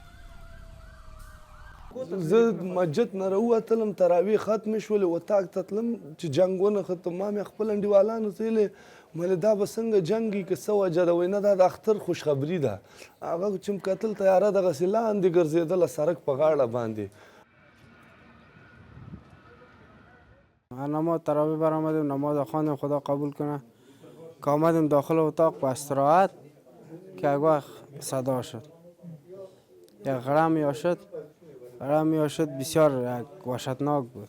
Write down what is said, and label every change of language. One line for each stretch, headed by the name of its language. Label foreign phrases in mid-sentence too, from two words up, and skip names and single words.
Pashto: زه مسجد نه راووتلم، تراویح ختمې شولې، اتاق ته تلم چې جنګ ونه ختم. ما مې خپل انډیوالانو ته ویلې مله دا به څنګه جنګ وي که څه وجه ده؟ وایي نه دا د اختر خوشخبري ده. هغه چې م کتل تیاره دغسې لاندې ګرځېدله سړک په غاړه باندې.
Persian: نماز تراویح برآمدیم، نماز خواندیم، خدا قبول کنه. که آمدیم داخل اتاق با استراحت که یک وقت صدا شد، یک غرمی شد بسیار وحشتناک بود.